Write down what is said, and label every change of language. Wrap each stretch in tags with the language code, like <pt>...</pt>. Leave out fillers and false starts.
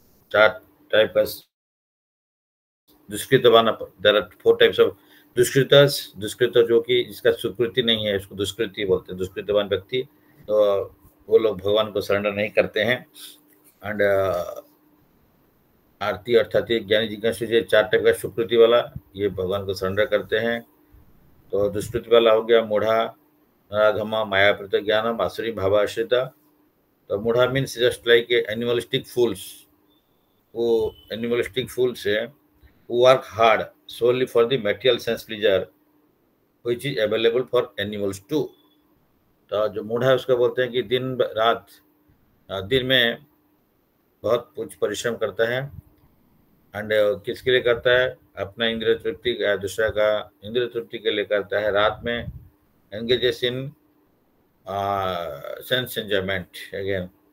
<en>Chart type as दुष्कृतवान. There are 4 types of दुष्कृतस.</en> <hi>दुष्कृत जो कि जिसका सुकृति नहीं है उसको दुष्कृति बोलते हैं, दुष्कृतवान व्यक्ति. तो वो लोग भगवान को सरेंडर नहीं करते हैं. एंड आरती अर्थात ज्ञानी जिज्ञासु जो 4 टाइप का सुकृति वाला, ये भगवान को सरेंडर करते हैं. तो दुष्कृति वाला हो गया मूढ़ा, नराधमा, मायापृत ज्ञानम, आसुरी भावाश्रिता.</hi> <en>तो मूढ़ा means just like animalistic fools. वो एनिमलिस्टिक फूल्स है, who work hard solely for the material sense pleasure which is available for animals too.</en> <hi>तो जो मूढ़ा है उसको बोलते हैं कि दिन रात दिन में बहुत कुछ परिश्रम करता है. एंड किसके लिए करता है? अपना इंद्रिय तृप्ति, दूसरा का इंद्रिय तृप्ति के लिए करता है. रात में</hi> <en>Engages in sense enjoyment again.</en>